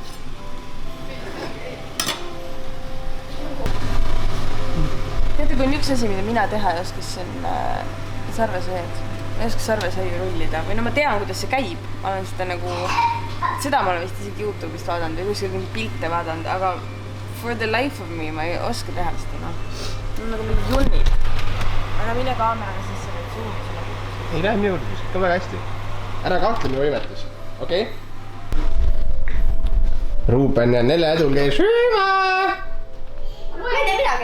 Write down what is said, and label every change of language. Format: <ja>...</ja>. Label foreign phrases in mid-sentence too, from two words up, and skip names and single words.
<et>Teate, kui on üks asi, mida mina teha ei oska, siis on sarvesaiad. Ma ei oska sarvesaiu rullida. Või no ma tean, kuidas see käib. Ma olen seda nagu... Seda ma olen vist isegi YouTube'ist vaadanud ja kuskil mingi pilte vaadanud, aga</et> <en>for the life of me</en> <et>ma ei oska teha seda, noh. Nagu mingi junnid. Aga mine kaameraga sisse või suumi sulle. Ei lähe minu juurde, ka väga hästi. Ära kahtle minu võimetus, okei? Ruuben ja Nele Edul käis sööma! Ma ei tee midagi.</et>